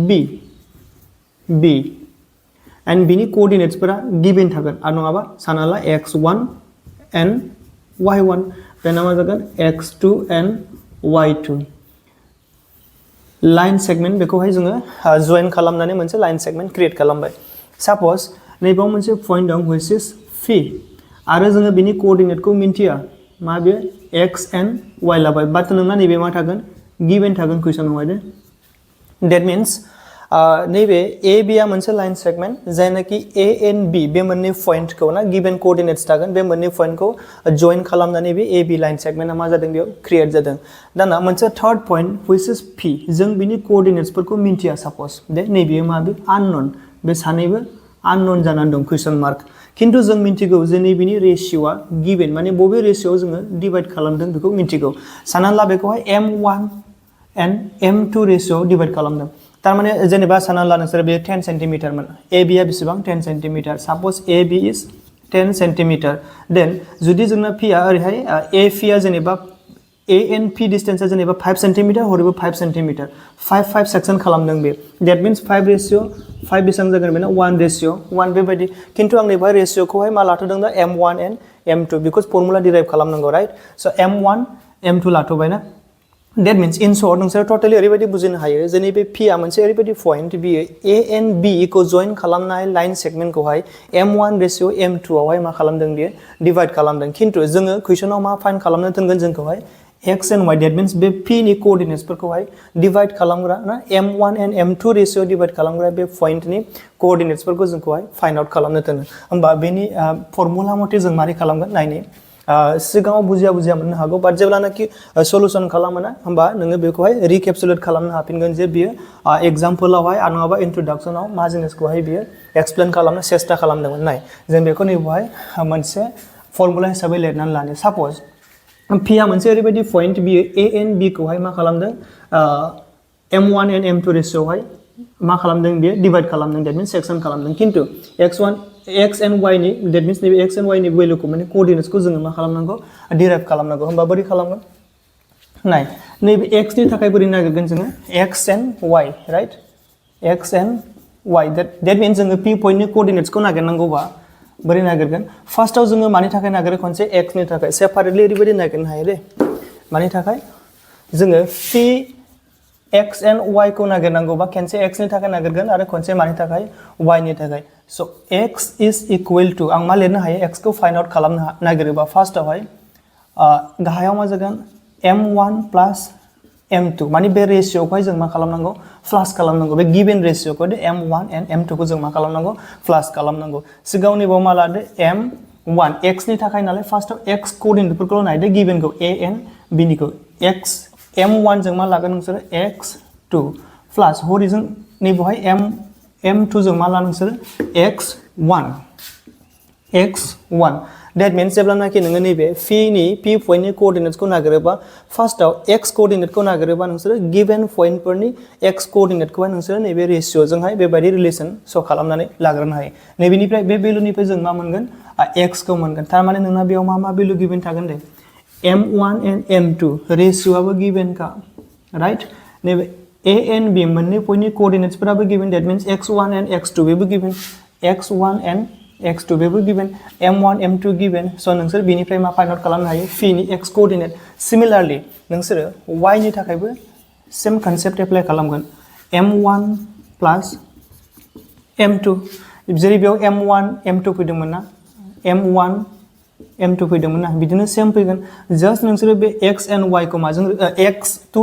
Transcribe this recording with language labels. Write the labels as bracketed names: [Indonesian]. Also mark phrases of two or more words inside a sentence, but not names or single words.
[Bodo] b एन्ड बिनि कोअर्डिनेट्सफोरा गिवन थागोन आरो नङाबा सानना ला [English] x1 and y1 [Bodo] बेना मा जागोन [English] x2 and y2 line segment [Bodo] बेखौहाय जोङो जइन खालामनानै मोनसे [English] line segment [Bodo] क्रिएट खालामबाय सपोज नैबेयाव मोनसे पॉइंट दं [English] which is [Bodo] फी आरो जोङो बिनि कोअर्डिनेटखौ मिन्थिया मा बे [English] x and y [Bodo] लाबाय बाट नोंना नैबे मा थागोन गिवन थागोन क्वेश्चनावहाय दे [English] that means [Bodo] नैबे a b आ मोनसे [English] line segment [Bodo] जायनाखि a and b बे मोननै पॉइंटखौ ना [English] given coordinates [Bodo] थागोन बे मोननै पॉइंटखौ जइन खालामनानै बे a b [English] line segment [Bodo] मा जादों बेयाव क्रिएट जादों दाना मोनसे [English] third point which is [Bodo] p जों बिनि कोअर्डिनेट्सफोरखौ मिन्थिया सपोज दे नैबे मा बे अननोन बे सानैबो अननोन जानानै दं [English] question mark [Bodo] किन्तु जों मिन्थिगौ जे नैबेनि रेशियोआ गिवन माने बबे रेशियोआव जोङो डिवाइड खालामदों बेखौ मिन्थिगौ साननानै ला बेखौहाय m1 [English] and m2 [Bodo] रेशियोआव डिवाइड खालामदों तारमाने जेनेबा साननानै ला नोंसोर बे 10 सेन्टिमिटारमोन a b आ बेसेबां 10 सेन्टिमिटार [English] suppose a b is 10 centimeter then [Bodo] जुदि जोंना p आ ओरैहाय a p आ जेनेबा [English] a and p [Bodo] डिस्टेंसआ जेनेबा 5 सेन्टिमिटार हरैबो 5 सेन्टिमिटार 5 सेक्शन खालामदों बे [English] that means [Bodo] 5 रेशियो 5 बेसेबां जागोन बेना 1 रेशियो 1 बेबायदि किन्तु आं नैबे रेशियोखौहाय मा लाथ'दों दा [English] m1 and m2 because formula derive [Bodo] खालामनांगौ राइट स m1 m2 लाथ'बायना [English] that means in short [Bodo] नोंसोर टोटली ओरैबायदि बुजिनो हायो जे नैबे p आ मोनसे ओरैबायदि पॉइंट बियो [English] a and b [Bodo] खौ जइन खालामनाय लाइन सेगमेन्टखौहाय m1 रेशियो m2 आवहाय मा खालामदों बियो डिवाइड खालामदों किन्तु जोङो क्वेश्चनाव मा फाइन्ड खालामनो दोनगोन जोंखौहाय [English] x and y that means [Bodo] बे p नि कोअर्डिनेट्सफोरखौहाय डिवाइड खालामग्रा ना [English] m1 and m2 ratio divide [Bodo] खालामग्रा बे पॉइंटनि कोअर्डिनेट्सफोरखौ जोंखौहाय [English] find out [Bodo] खालामनो दोनो होमबा बेनि फर्मुला मथे जों मारै खालामगोन नायनि सिगाङाव बुजिया मोननो हागौ बाट जेब्लानाखि सल्युशन खालामोना होमबा नोङो बेखौहाय रिकेपसुलेट खालामनो हाफिनगोन जे बियो एग्जाम्पलावहाय आरो नङाबा इंट्रोडक्शनाव मा जिनिसखौहाय बियो एक्सप्लेन खालामनो सेस्था खालामदोंमोन नाय जों बेखौ नैबेहाय मोनसे फर्मुला हिसाबै लिरनानै लानो सपोज p आ मोनसे ओरैबायदि पॉइंट बियो [English] a and b [Bodo] खौहाय मा खालामदों [English] m1 and m2 [Bodo] रेशियोआवहाय मा खालामदों बियो डिवाइड खालामदों [English] that means section [Bodo] खालामदों किन्तु [English] x and y [Bodo] नि [English] that means [Bodo] नैबे [English] x and y [Bodo] नि वैल्यूखौ माने कोअर्डिनेट्सखौ जोङो मा खालामनांगौ डिराइभ खालामनांगौ होमबा बोरै खालामगोन नाय नैबे x नि थाखाय बोरै नागिरगोन जोङो [English] x and y [Bodo] राइट [English] x and y दैट मीन्स [Bodo] जोङो p पॉइन्टनि कोअर्डिनेट्सखौ नागिरनांगौबा बोरै नागिरगोन फार्स्टआव जोङो मानि थाखाय नागिरो खनसे x नि थाखाय सेपारेटलि ओरैबायदि नागिरनो हायो दे मानि थाखाय जोङो p [English] x and y [Bodo] खौ नागिरनांगौबा खनसे x नि थाखाय नागिरगोन आरो खनसे मानि थाखाय y नि थाखाय [English] so x is equal to [Bodo] आं मा लिरनो हायो x खौ [English] find out [Bodo] खालामनो नागिरोबा फार्स्टआवहाय गाहायाव मा जागोन [English] m1 plus m2 [Bodo] माने बे रेशियोखौहाय जों मा खालामनांगौ प्लस खालामनांगौ बे गिवन रेशियोखौ [English] m1 and m2 [Bodo] खौ जों मा खालामनांगौ प्लस खालामनांगौ सिगाङाव नैबाव मा लादो m1 x नि थाखाय नालाय फार्स्टआव x कोअर्डिनेटफोरखौ नायदो गिवनखौ [English] a and b [Bodo] निखौ x m1 जों मा लागोन नोंसोर x2 प्लस हरिजों नैबावहाय m2 जों मा ला नोंसोर x1 [English] that means [Bodo] जेब्लानाखि नोङो नैबे p पॉइन्टनि कोअर्डिनेट्सखौ नागिरोबा फार्स्टआव x कोअर्डिनेटखौ नागिरोबा नोंसोर गिवन पॉइन्टफोरनि x कोअर्डिनेटखौहाय नोंसोर नैबे रेशियोजोंहाय बेबायदि रिलेसन श' खालामनानै लाग्रोनो हायो नैबेनिफ्राय बे भेलुनिफ्राय जों मा मोनगोन x खौ मोनगोन थारमाने नोंना बेयाव मा भेलु गिवन थागोन दे [English] m1 and m2 [Bodo] रेशियोआबो गिवन का राइट नैबे [English] a and b [Bodo] मोननै पॉइन्टनि कोअर्डिनेट्सफोराबो गिवन [English] that means x1 and x2 [Bodo] बेबो गिवन [English] x1 and x2 [Bodo] बेबो गिवन m1 m2 गिवन सो नोंसोर बेनिफ्राय मा [English] find out [Bodo] खालामनो हायो p नि x कोअर्डिनेट सिमिलारलि नोंसोर y नि थाखायबो [English] same concept apply [Bodo] खालामगोन [English] m1 plus [Bodo] m2 जेरै बेयाव m1 m2 फैदोंमोन ना m1 m2 फैदोंमोन ना बिदिनो सेम फैगोन जस्ट नोंसोरो बे [English] x and y [Bodo] को माजों x2